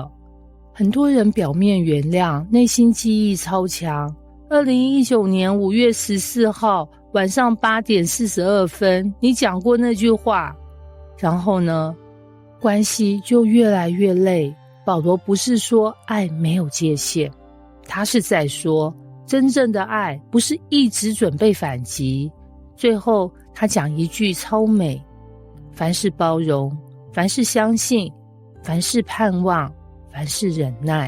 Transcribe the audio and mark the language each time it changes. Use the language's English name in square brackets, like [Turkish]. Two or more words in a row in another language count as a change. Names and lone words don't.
[Chinese] 很多人表面原諒，內心記憶超強。2019年5月14號晚上8點42分，你講過那句話，然後呢，關係就越來越累。保羅不是說愛沒有界限，他是在說，真正的愛不是一直準備反擊。最後他講一句超美，凡事包容，凡事相信，凡事盼望，凡事忍耐。